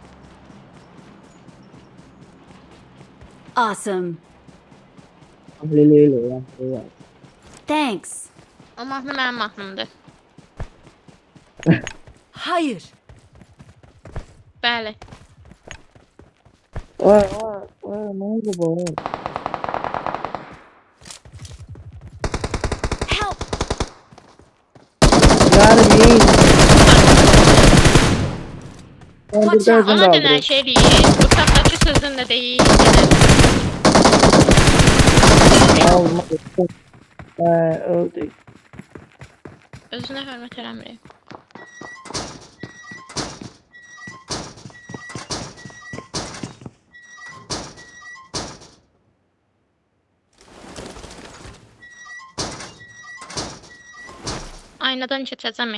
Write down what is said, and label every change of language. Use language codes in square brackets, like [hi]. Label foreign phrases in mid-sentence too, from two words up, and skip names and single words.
[en] Awesome. [az] Leyla ya. [en] Thanks. [az] O mahnı mənim mahnımdır. [tr] Hayır. [az] Bəli. [tr] Ay, ne oldu bu? [en] Help. [tr] Yani iyi. [en] Watch out. [az] Ona denən şey deyil. Bu taxtacı sözün də deyil. Öldü. Özünə hörmət eləmirik. Aynadan keçəcəm.